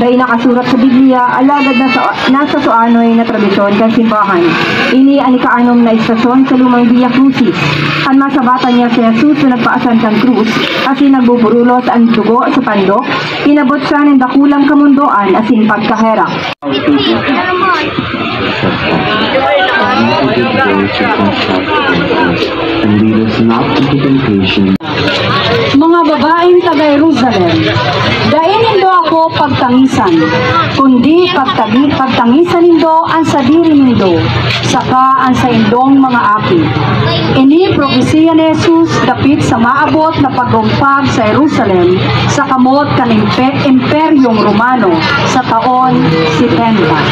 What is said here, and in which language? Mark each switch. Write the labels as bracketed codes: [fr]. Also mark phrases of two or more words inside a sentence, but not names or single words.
[bik] Dahil nakasurat sa Biblia, alagad nasa suanoy na tradisyon kan simbahan. Ini ang ikaanom na istasyon sa lumang Via Crucis. Ang masabatan niya si Jesus na nagpaasan kan krus, asin nagbuburulot ang dugo sa pandok, inabot siya ng dakulang kamundoan asin pagkahera. [en] And lead us not into temptation. [bik] Mga babaeng taga Jerusalem, dain nindo ako pagtangisan, kundi pagtangisan nindo ang sadiri nindo, saka ang sa indong mga api. Ini propesiya ni Jesus dapit sa maabot na paggumpag sa Jerusalem sa kamot kan Imperyong Romano sa taon 70.